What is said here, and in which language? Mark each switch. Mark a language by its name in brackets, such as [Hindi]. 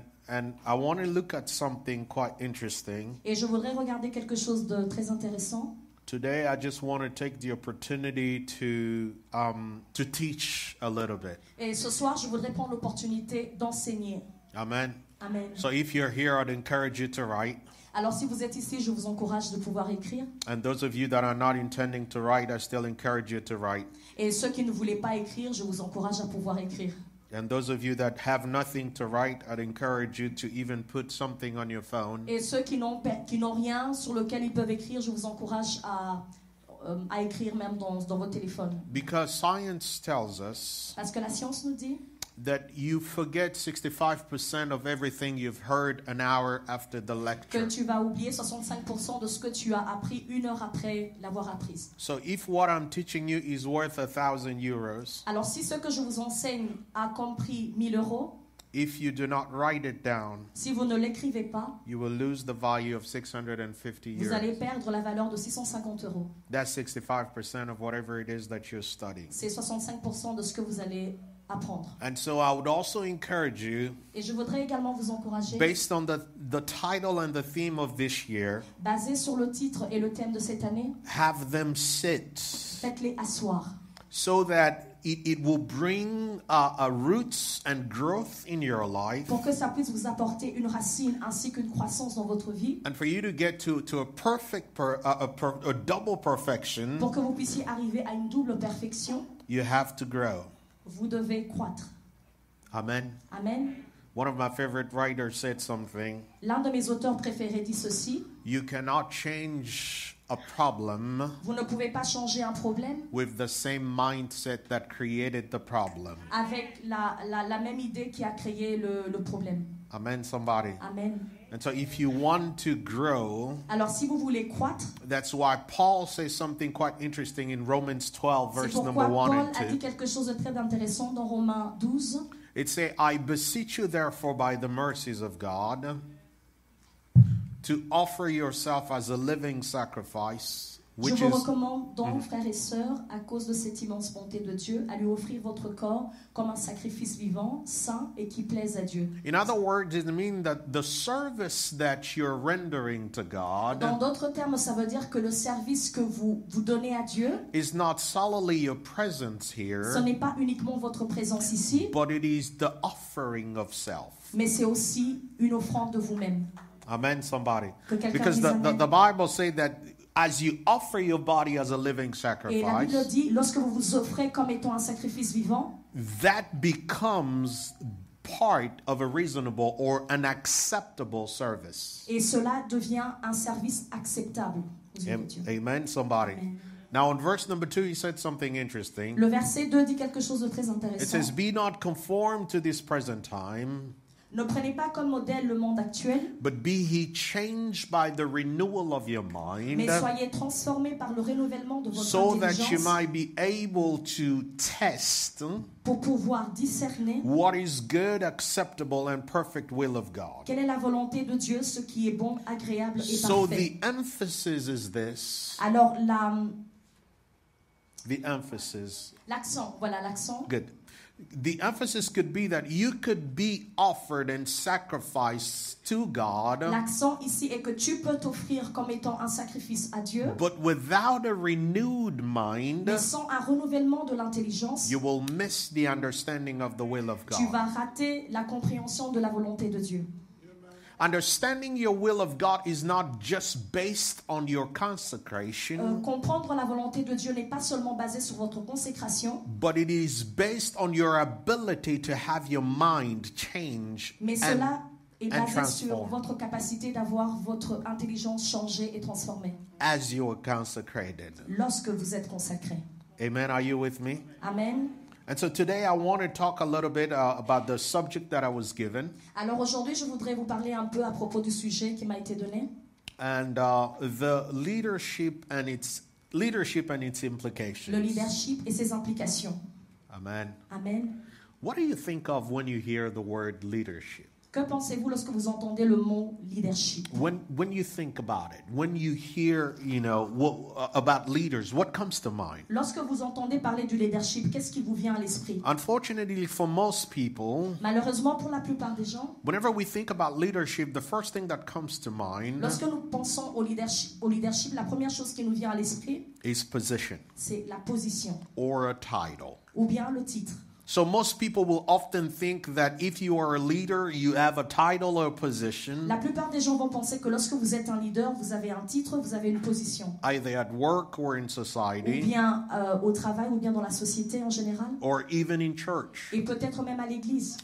[English] And I want to look at something quite interesting. [French] Et je voudrais regarder quelque chose de très intéressant. [English] Today I just want to take the opportunity to teach a little bit. [French] Et ce soir, je voudrais prendre l'opportunité d'enseigner. [English] Amen. [French] Amen. [English] So if you're here, I'd encourage you to write. [French] Alors si vous êtes ici, je vous encourage de pouvoir écrire. [English] And those of you that are not intending to write, I still encourage you to write. [French] Et ceux qui ne voulaient pas écrire, je vous encourage à pouvoir écrire. [English] And those of you that have nothing to write, I'd encourage you to even put something on your phone. [French] Et ceux qui n'ont rien sur lequel ils peuvent écrire, je vous encourage à écrire même dans votre téléphone. [English] Because science tells us [French] Parce que la science nous dit [English] that you forget 65% of everything you've heard an hour after the [French] que [English] lecture. [French] tu vas oublier 65% de ce que tu as appris une heure après l'avoir apprise. [English] So if what I'm teaching you is worth 1,000 euros, [French] Alors si ce que je vous enseigne a comme prix 1000 euros, [English] if you do not write it down, [French] si vous ne l'écrivez pas, [English] you will lose the value of 650 [French] vous allez [English] euros. [French] perdre la valeur de 650 euros. [English] That's 65% of whatever it is that you're studying. [French] C'est 65% de ce que vous allez apprendre. [English] And so I would also encourage you, [French] Et je voudrais également vous encourager, [English] based on the title and the theme of this year, [French] basé sur le titre et le thème de cette année, [English] have them sit [French] faites-les asseoir [English] so that it will bring roots and growth in your life, [French] pour que ça puisse vous apporter une racine ainsi qu'une croissance dans votre vie, [English] and for you to get to a perfect, a double perfection. [French] pour que vous puissiez arriver à une double perfection. [English] You have to grow. [French] Vous devez croître. [English] Amen. [French] Amen. [English] One of my favorite writers said something. [French] L'un de mes auteurs préférés dit ceci: [English] You cannot change a problem [French] vous ne pouvez pas changer un problème [English] with the same mindset that created the problem. [French] avec la même idée qui a créé le problème. [English] Amen, somebody. [French] Amen. [English] And so if you want to grow, [French] Alors si vous voulez croître, [English] that's why Paul says something quite interesting in Romans 12, [French] c'est [English] verse [French] pourquoi [English] number 1 [French] Paul [English] and [French] a dit quelque chose de très intéressant dans Romains 12. [English] It says, I beseech you therefore by the mercies of God to offer yourself as a living sacrifice, [French] Je [English] which [French] vous [English] is [French] recommande donc, frères et sœurs, à cause de cette immense bonté de Dieu, à lui offrir votre corps comme un sacrifice vivant, saint et qui plaise à Dieu. [English] in other words, it means that the service that you're rendering to God [French] Dans d'autres termes, ça veut dire que le service que vous donnez à Dieu, [English] is not solely your presence [French] ce [English] here, [French] n'est pas uniquement votre présence ici, [English] but it is the offering of self. [French] mais c'est aussi une offrande de vous-même. [English] Amen, somebody. [French] Que quelqu'un [English] Because [French] dise amen. [English] the Bible says that as you offer your body as a living [French] Et la Bible [English] sacrifice, [French] dit, lorsque vous vous offrez comme étant un sacrifice vivant, [English] that becomes part of a reasonable or an acceptable service. [French] et cela devient un service acceptable aux yeux de Dieu. [English] Amen, somebody. [French] Amen. [English] Now, in verse number 2, he said something interesting. [French] Le verset 2 dit quelque chose de très [English] It [French] intéressant. [English] says, Be not conformed to this present time, [French] Ne prenez pas comme modèle le monde actuel, [English] but be ye changed by the renewal of your mind, [French] mais soyez transformés par le renouvellement de votre [English] so that you [French] intelligence [English] might be able to test [French] pour pouvoir discerner [English] what is good, acceptable, and perfect will of God. [French] quelle est la volonté de Dieu, ce qui est bon, agréable et [English] So [French] parfait. [English] the emphasis is this. [French] Alors [English] The emphasis. [French] l'accent, voilà l'accent. [English] Good. The emphasis could be that you could be offered and sacrificed to God, [French] L'accent ici est que tu peux t'offrir comme étant un sacrifice à Dieu, [English] but without a renewed mind, [French] mais sans un renouvellement de l'intelligence, [English] you will miss the understanding of the will of [French] tu [English] God. [French] vas rater la compréhension de la volonté de Dieu. [English] Understanding your will of God is not just based on your consecration, [French] Comprendre la volonté de Dieu n'est pas seulement basé sur votre consécration, [English] but it is based on your ability to have your mind change [French] mais [English] and, [French] cela est [English] and [French] basé sur [English] transform [French] votre capacité d'avoir votre intelligence changée et transformée [English] as you are consecrated. [French] lorsque vous êtes consacré. [English] Amen. Are you with me? [French] Amen. [English] And so today I want to talk a little bit about the subject that I was given, [French] Alors aujourd'hui, je voudrais vous parler un peu à propos du sujet qui m'a été donné, [English] and the leadership and its implications. [French] le leadership et ses implications. [English] Amen. [French] Amen. [English] What do you think of when you hear the word leadership? [French] Que pensez-vous lorsque vous entendez le mot leadership? [English] When you think about it, when you hear, about leaders, what comes to mind? [French] Lorsque vous entendez parler du leadership, qu'est-ce qui vous vient à l'esprit? [English] Unfortunately, for most people, [French] Malheureusement, pour la plupart des gens, [English] whenever we think about leadership, the first thing that comes to mind [French] lorsque nous pensons au leadership, la première chose qui nous vient à l'esprit, [English] is position [French] c'est la position [English] or a title. [French] ou bien le titre. [English] So most people will often think that if you are a leader, you have a title or a position, [French] La plupart des gens vont penser que lorsque vous êtes un leader, vous avez un titre, vous avez une position. [English] either at work or in [French] Ou [English] society, [French] bien au travail, ou bien dans la société en général. [English] or even in church. [French] Et peut-être même à l'église.